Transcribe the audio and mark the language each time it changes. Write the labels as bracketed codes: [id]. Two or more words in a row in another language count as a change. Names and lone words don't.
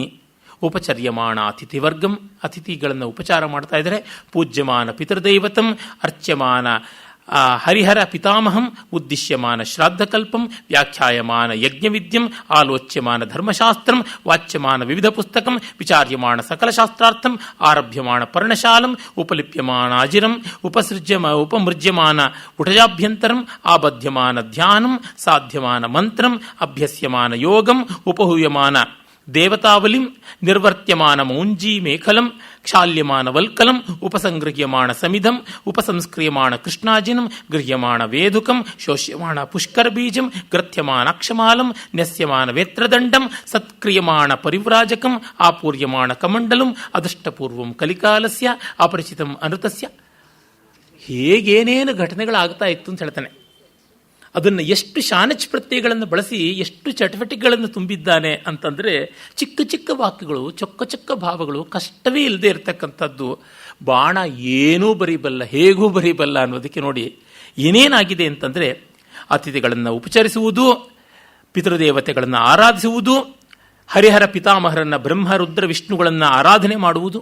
[sa] ಉಪಚರ್ಯಮಾಣ ಅತಿಥಿವರ್ಗಂ. [kn] ಅತಿಥಿಗಳನ್ನು ಉಪಚಾರ ಮಾಡ್ತಾ ಇದ್ದಾರೆ. [sa] ಪೂಜ್ಯಮಾನ ಪಿತೃದೈವತಂ ಅರ್ಚ್ಯಮಾನ ಹರಿಹರ ಪಿತಾಮಹಂ ಉದ್ದೇಶ್ಯಮಾನ ಶ್ರಾದ್ದಕಲ್ಪಂ ವ್ಯಾಖ್ಯಾಯಮಾನ ಯಜ್ಞವಿದ್ಯಂ ಆಲೋಚ್ಯಮಾನ ಧರ್ಮಶಾಸ್ತ್ರಂ ವಾಚ್ಯಮಾನ ವಿವಿಧ ಪುಸ್ತಕಂ ವಿಚಾರ್ಯಮಾಣ ಸಕಲಶಾಸ್ತ್ರಾರ್ಥಂ ಆರಭ್ಯಮಾಣ ಪರ್ಣಶಾಲಂ ಉಪಲಿಪ್ಯಮಾನ ಅಜಿರಂ ಉಪಮೃಜ್ಯಮಾನ ಉಟಜಾಭ್ಯಂತರಂ ಆಬಧ್ಯಮಾನ ಧ್ಯಾನಂ ಸಾಧ್ಯಮಾನ ಮಂತ್ರಂ ಅಭ್ಯಸ್ಯಮಾನ ಯೋಗಂ ಉಪಹೂಯಮಾನ ದೇವತಾವಲಿಂ ನಿರ್ವರ್ತ್ಯಮಾನ ಮೌಂಜೀ ಮೇಖಲಂ ಕ್ಷಾಲ್ಯಮಾನ ವಲ್ಕಲಂ ಉಪಸಂಗೃಹ್ಯಮಾಣ ಸಮಿಧಂ ಉಪಸಂಸ್ಕ್ರಿಯಮಾಣ ಕೃಷ್ಣಾಜಿನಂ ಗೃಹ್ಯಮಾಣ ವೇದುಕಂ ಶೋಷ್ಯಮಾಣ ಪುಷ್ಕರ ಬೀಜಂ ಗ್ರಥ್ಯಮಾನ ಅಕ್ಷಮಾಲಂ ನ್ಯಸ್ಯಮಾನ ವೇತ್ರದಂಡಂ ಸತ್ಕ್ರಿಯಮಾಣ ಪರಿವ್ರಾಜಕಂ ಆಪೂರ್ಯಮಾಣ ಕಮಂಡಲಂ ಅದಷ್ಟಪೂರ್ವಂ ಕಲಿಕಾಲಸ್ಯ ಅಪರಿಚಿತಂ ಅನೃತಸ್ಯ. [kn] ಹೇಗೇನೇನು ಘಟನೆಗಳಾಗ್ತಾ ಇತ್ತು ಅಂತ ಹೇಳ್ತಾನೆ. ಅದನ್ನು ಎಷ್ಟು ಶಾನಚ್ ಪ್ರತ್ಯಯಗಳನ್ನು ಬಳಸಿ ಎಷ್ಟು ಚಟುವಟಿಕೆಗಳನ್ನು ತುಂಬಿದ್ದಾನೆ ಅಂತಂದರೆ, ಚಿಕ್ಕ ಚಿಕ್ಕ ವಾಕ್ಯಗಳು, ಚೊಕ್ಕ ಚೊಕ್ಕ ಭಾವಗಳು, ಕಷ್ಟವೇ ಇಲ್ಲದೆ ಇರತಕ್ಕಂಥದ್ದು. ಬಾಣ ಏನೂ ಬರೀಬಲ್ಲ, ಹೇಗೂ ಬರೀಬಲ್ಲ ಅನ್ನೋದಕ್ಕೆ ನೋಡಿ ಏನೇನಾಗಿದೆ ಅಂತಂದರೆ, ಅತಿಥಿಗಳನ್ನು ಉಪಚರಿಸುವುದು, ಪಿತೃದೇವತೆಗಳನ್ನು ಆರಾಧಿಸುವುದು, ಹರಿಹರ ಪಿತಾಮಹರನ್ನು ಬ್ರಹ್ಮ ರುದ್ರ ವಿಷ್ಣುಗಳನ್ನು ಆರಾಧನೆ ಮಾಡುವುದು.